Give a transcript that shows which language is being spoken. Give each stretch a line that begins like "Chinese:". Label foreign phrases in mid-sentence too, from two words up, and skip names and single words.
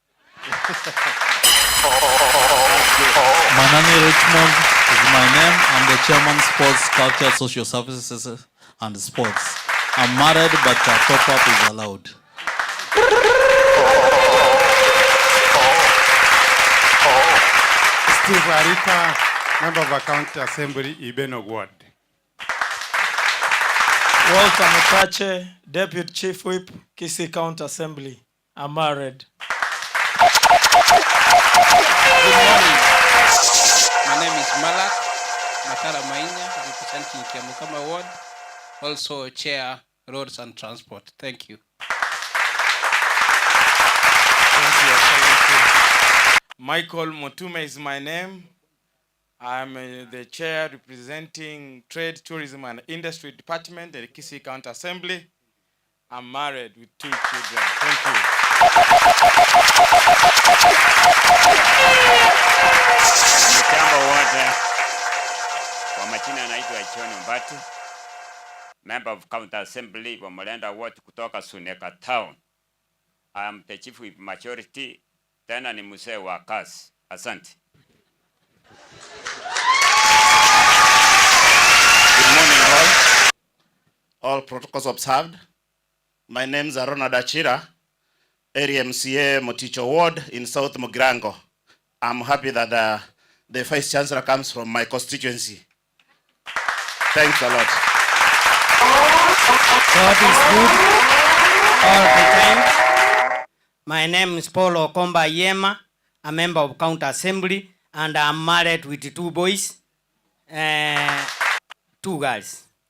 English: Manani Richmond is my name. I'm the chairman, Sports, Culture, Social Services and Sports. I'm married, but top-up is allowed. Steve Arika, member of a county assembly, Ibeno Ward. Walter Mutache, Deputy Chief Whip, Kisii County Assembly. I'm married. Good morning. My name is Malak Matara Mainya, representing Kiamukama Ward, also Chair Roads and Transport. Thank you. Thank you. Michael Motume is my name. I'm the chair representing Trade, Tourism and Industry Department at the Kisii County Assembly. I'm married with 2 children. Thank you.
Swahili: Mtambo wote kwa majina anaitwa John Mbati,
English: member of County Assembly wa Mulenda Ward kutoka Suneka Town. I am the chief with majority,
Swahili: tena ni mzee wa kazi. Asante.
English: Good morning all protocols observed. My name is Ronald Achira, Area MCA Moticho Ward in South Mugrango. I'm happy that the Vice Chancellor comes from my constituency. Thanks a lot. God is good all the time. My name is Paul Okomba Yema, a member of County Assembly, and I'm married with 2 boys, 2 girls.